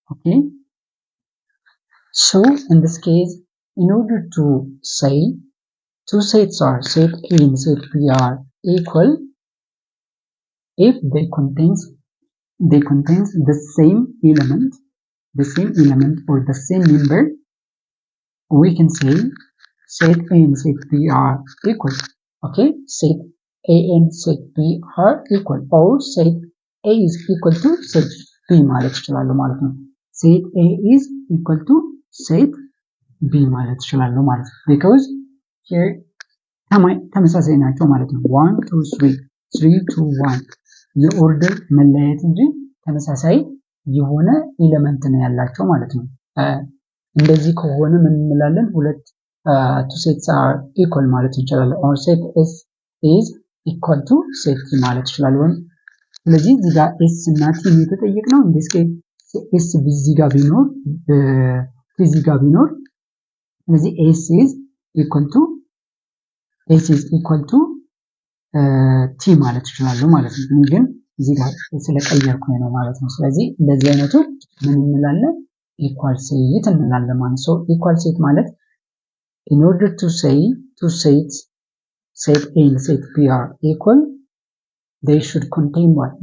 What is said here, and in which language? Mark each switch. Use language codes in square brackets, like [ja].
[en] Okay, so in this case, in order to say two sets are set A and set B are equal if they contains the same element or the same number, we can say set A and set B are equal. Okay, set A and set B are equal, or set A is equal to set B [am] ማለት ይችላሉ ማለት ነው። set A is equal to set B ማለት ይችላሉ ማለት ነው። [en] because here [am] ተመሳሳይ ናቸው ማለት ነው። 1 2 3 3 2 1 የኦርደር መለያየት እንጂ ተመሳሳይ የሆነ ኤሌመንት ነው ያላቸው ማለት ነው። እንደዚህ ከሆነ ምን እንላለን? ሁለት [en] two sets are equal [am] ማለት እንችላለን። [en] or set S is equal to set T [am] ማለት እንችላለን። ስለዚህ እዚህ ጋር S እና T ነው የተጠየቅነው። እንደዚህ S እዚህ ጋር ቢኖር T እዚህ ጋር ቢኖር ስለዚህ [en] S is equal to T [am] ማለት እንችላለን ማለት ነው። ግን እዚህ ጋር ስለቀየርኩኝ ነው ማለት ነው። ስለዚህ እንደዚህ አይነቱ ምን እንላለን? [en] equal set [am] እንላለን ማለት ነው። [en] equal set ማለት in order to say two sets set A and set B are equal, they should contain what?